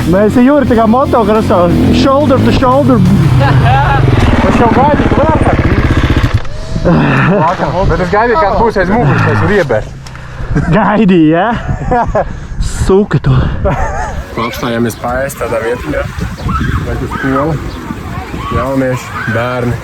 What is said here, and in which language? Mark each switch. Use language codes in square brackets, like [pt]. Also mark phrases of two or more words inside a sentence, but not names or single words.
[lv] Mēs ar Juri tā kā motokrosā, [en] shoulder to shoulder. [lv] Es jau gaidīju klāpāt. Bet es gaidīju, kāds būs aiz muguras, es riebēs. Gaidīji, ja? Suka tu. Apstājāmies paēst tādā vietiņā. Vai uz skolu. Jaunieši, bērni.